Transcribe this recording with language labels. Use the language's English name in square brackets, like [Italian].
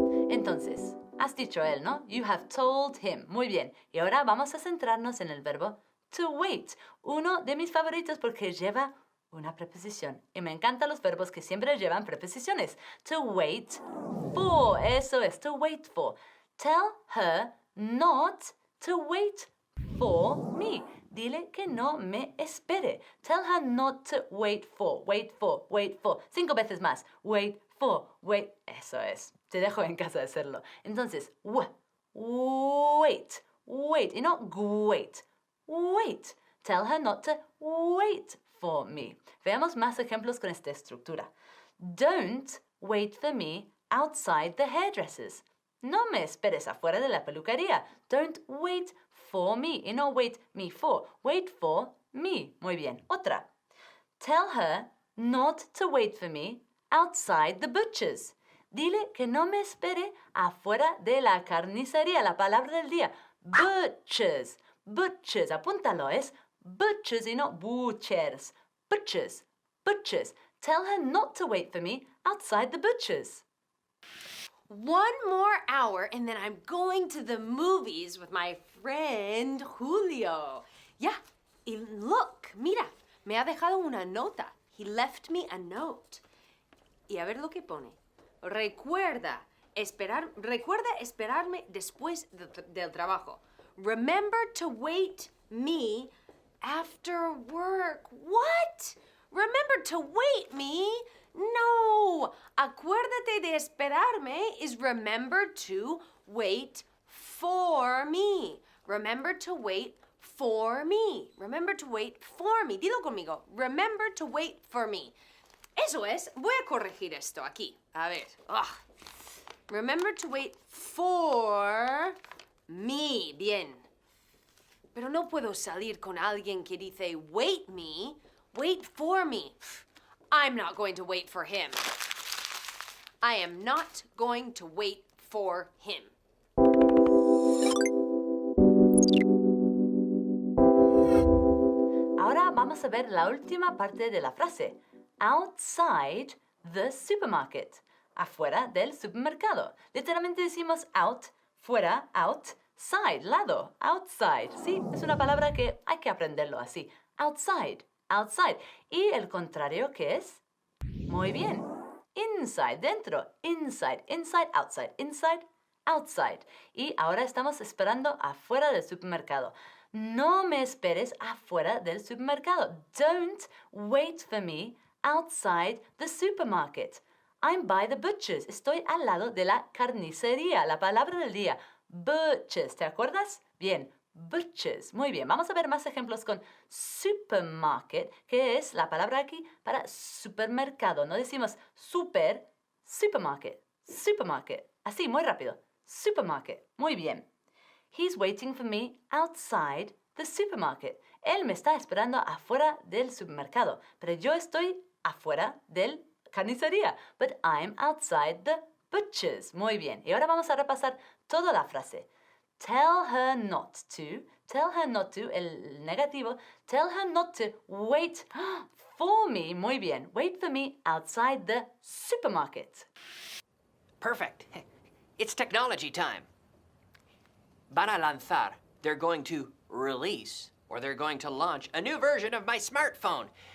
[Spanish] Entonces, has dicho él, ¿no? [English] You have told him. [Spanish] Muy bien. Y ahora vamos a centrarnos en el verbo to wait. Uno de mis favoritos porque lleva una preposición. Y me encantan los verbos que siempre llevan preposiciones. [English] To wait for. [Spanish] Eso es, [English] to wait for. Tell her not to wait for me. [Spanish] Dile que no me espere. [English] Tell her not to wait for. Wait for, wait for. [Spanish] 5 veces más. [English] Wait for, wait. [Spanish] Eso es. Te dejo en casa de hacerlo. [English] Entonces, wait, wait. Y no wait. Wait. Tell her not to wait for me. [Spanish] Veamos más ejemplos con esta estructura. [English] Don't wait for me outside the hairdressers. [Spanish] No me esperes afuera de la peluquería. [English] Don't wait for me. Y no wait me for. Wait for me. [Spanish] Muy bien. Otra. [English] Tell her not to wait for me outside the butcher's. [Spanish] Dile que no me espere afuera de la carnicería. La palabra del día. Butchers. Butchers. Apúntalo. Es butchers y no butchers. Butchers. Butchers. [English] Tell her not to wait for me outside the butchers. 1 more hour and then I'm going to the movies with my friend Julio. [Spanish] Yeah, y look, mira, me ha dejado una nota. [English] He left me a note. [Spanish] Y a ver lo que pone. Recuerda esperarme después del trabajo. [English] Remember to wait me after work. What? Remember to wait me? No. [Spanish] Acuérdate de esperarme [English] is remember to wait for me. Remember to wait for me. Remember to wait for me. [Spanish] Dilo conmigo. [English] Remember to wait for me. [Spanish] Eso es. Voy a corregir esto aquí. A ver. [English] Ugh. Remember to wait for me. Bien. [Spanish] Pero no puedo salir con alguien que dice wait me. [English] Wait for me. I'm not going to wait for him. I am not going to wait for him. [Spanish] Ahora vamos a ver la última parte de la frase. [English] Outside the supermarket. [Spanish] Afuera del supermercado. Literalmente decimos out, fuera, outside, lado, outside. Sí, es una palabra que hay que aprenderlo así. [English] Outside, outside. [Spanish] ¿Y el contrario qué es? Muy bien. [English] Inside, dentro. Inside, inside, outside. Inside, outside. [Spanish] Y ahora estamos esperando afuera del supermercado. No me esperes afuera del supermercado. [English] Don't wait for me outside the supermarket. I'm by the butchers. [Spanish] Estoy al lado de la carnicería. La palabra del día. Butchers. ¿Te acuerdas? Bien. Butchers. Muy bien. Vamos a ver más ejemplos con supermarket, que es la palabra aquí para supermercado. No decimos supermarket. Supermarket. Así, muy rápido. Supermarket. Muy bien. [English] He's waiting for me outside the supermarket. [Spanish] Él me está esperando afuera del supermercado, pero yo estoy afuera del carnicería. [English] But I'm outside the butchers. [Spanish] Muy bien. Y ahora vamos a repasar toda la frase. [English] Tell her not to, [Spanish] el negativo. [English] Tell her not to wait for me. [Spanish] Muy bien. [English] Wait for me outside the supermarket. Perfect. It's technology time. [Spanish] Van a lanzar. [English] They're going to release, or they're going to launch a new version of my smartphone.